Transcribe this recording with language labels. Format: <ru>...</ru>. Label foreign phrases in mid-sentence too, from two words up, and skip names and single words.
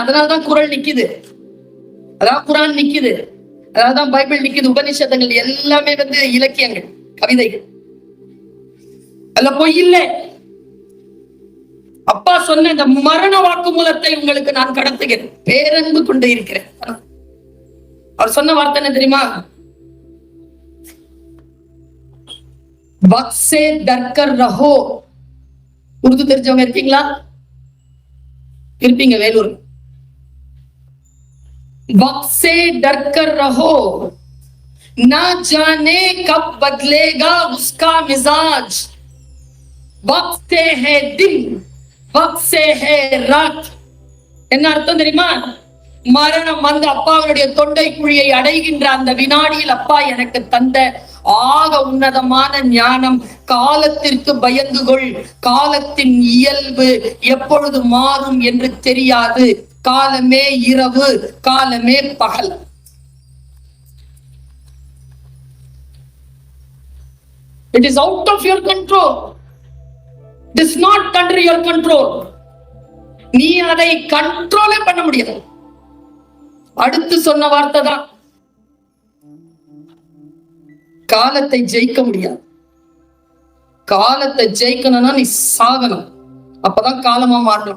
<ta>அதனாலதான் குறள் நிக்குது, அதான் குரான் நிக்குது, அதனாலதான் பைபிள் நிக்குது, உபநிஷதங்கள் எல்லாமே இலக்கியங்கள், கவிதைகள். அதுல பொய் இல்லை. அப்பா சொன்ன இந்த மரண வாக்குமூலத்தை உங்களுக்கு நான் கடத்துகிறேன், பேரன்பு கொண்டு இருக்கிறேன். அவர் சொன்ன வார்த்தை என்ன தெரியுமா?</ta> <hi>वक्त से डर कर रहो.</hi> <ta>உருது தெரிஞ்சவங்க இருக்கீங்களா? இருப்பீங்க வேலூர்.</ta> <hi>वक्त से डर कर रहो, ना जाने कब बदलेगा उसका मिजाज. वक्त से है दिन, वक्त से है रात.</hi> <ta>என்ன அர்த்தம் தெரியுமா? மரணம் வந்து அப்பாவுடைய தொண்டை குழியை அடைகின்ற அந்த வினாடியில் அப்பா எனக்கு தந்த ஆக உன்னதமான ஞானம், காலத்திற்கு பயந்து கொள், காலத்தின் இயல்பு எப்பொழுது மாறும் என்று தெரியாது, காலமே இரவு, காலமே பகல்.</ta> <en>It is out of your control. It is not under your control.</en> <ta>நீ அதை கண்ட்ரோலே பண்ண முடியாது. அடுத்து சொன்ன வார்த்தை தான், காலத்தை ஜெயிக்க முடியாது. காலத்தை ஜெயிக்கணும்னா நீ சாகணும், அப்பதான் காலமா மாறணும்.</ta>